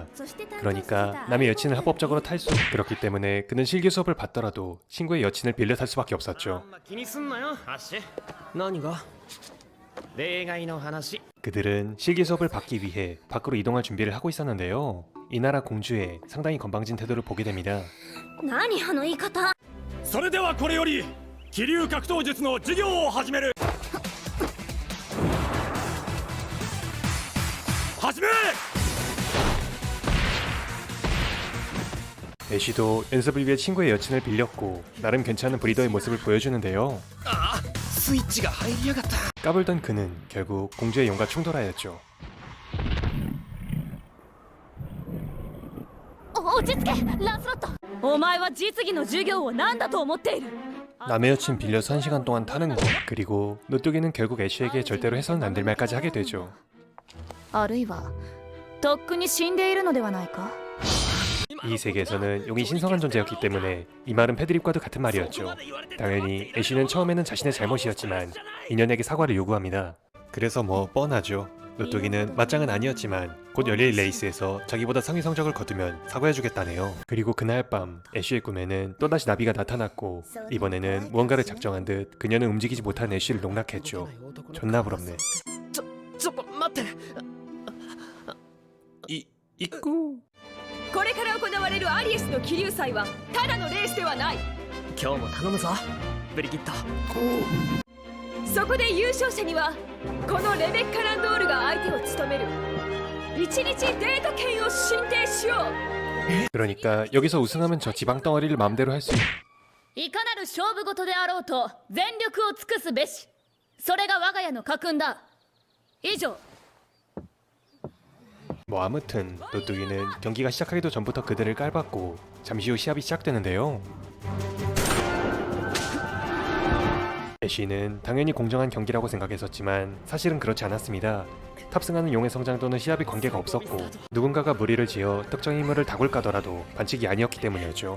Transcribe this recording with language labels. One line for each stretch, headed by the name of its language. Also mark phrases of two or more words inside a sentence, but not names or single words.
Korean: 그러니까 남의 여친을 합법적으로 탈 수. 그렇기 때문에 그는 실기 수업을 받더라도 친구의 여친을 빌려 탈 수밖에 없었죠. 그들은 실기 수업을 받기 위해 밖으로 이동할 준비를 하고 있었는데요. 이 나라 공주의 상당히 건방진 태도를 보게 됩니다.
Japanese: 何あの言い方。それではこれより気流格闘術の授業を始める。始め。
Korean: 애쉬도 연습을 위해 친구의 여친을 빌렸고 나름 괜찮은 브리더의 모습을 보여주는데요.
Japanese: スイッチが入りやがった。
Korean: 까불던 그는 결국 공주의 용과 충돌하였죠.
Japanese: 落ち着けランスロット。お前は実技の授業を何だと思っている。
Korean: 남의 여친 빌려서 1시간 동안 타는 거. 그리고 노뚜기는 결국 애쉬에게 절대로 해서는 안 될 말까지 하게 되죠.
Japanese: あるいはとっくに死んでいるのではないか。
Korean: 이 세계에서는 용이 신성한 존재였기 때문에 이 말은 패드립과도 같은 말이었죠. 당연히 애쉬는 처음에는 자신의 잘못이었지만 인연에게 사과를 요구합니다. 그래서 뭐 뻔하죠. 노뚜기는 맞짱은 아니었지만 곧 열릴 레이스에서 자기보다 상위 성적을 거두면 사과해주겠다네요. 그리고 그날 밤 애쉬의 꿈에는 또다시 나비가 나타났고 이번에는 무언가를 작정한 듯 그녀는 움직이지 못한 애쉬를 농락했죠. 존나 부럽네.
Japanese: ちょっと待って。 이꾸 これから行われるアリエスの桐生祭はただのレースではない。今日も頼むぞブリキッド。そこで優勝者にはこのレベッカ・ランドールが相手を務める1日デート権を進呈しよう。
Korean: 그러니까 여기서 우승하면 저 지방 덩어리를 마음대로 할 수 있...
Japanese: いかなる勝負事であろうと全力を尽くすべし。それが我が家の家訓だ。以上。
Korean: 뭐 아무튼 노뚜기는 경기가 시작하기도 전부터 그들을 깔봤고 잠시 후 시합이 시작되는데요. 애쉬는 당연히 공정한 경기라고 생각했었지만 사실은 그렇지 않았습니다. 탑승하는 용의 성장도는 시합이 관계가 없었고 누군가가 무리를 지어 특정 인물을 다굴 까더라도 반칙이 아니었기 때문이었죠.